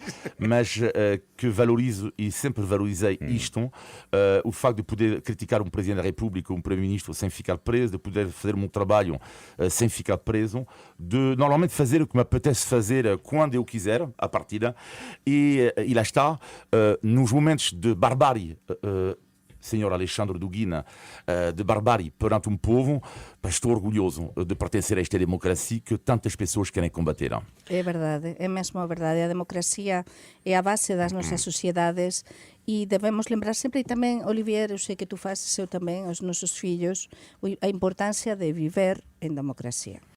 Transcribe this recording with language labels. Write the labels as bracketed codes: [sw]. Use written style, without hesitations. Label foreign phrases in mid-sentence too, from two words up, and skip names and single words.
[pt] Mas que valorizo e sempre valorizei isto, o facto de poder criticar um Presidente da República, um Primeiro-Ministro sem ficar preso, de poder fazer o meu trabalho sem ficar preso, de normalmente fazer o que me apetece fazer quando eu quiser, à partida, e lá está, nos momentos de barbárie senhor Alexandre Dugina, de barbárie perante povo, estou orgulhoso de pertencer a esta democracia que tantas pessoas querem combater. É verdade, é mesmo verdade. [gl] A democracia é a base das nosas sociedades e debemos lembrar sempre, e tamén, Olivier, eu sei que tu faces, eu tamén, os nosos fillos, a importancia de viver en democracia.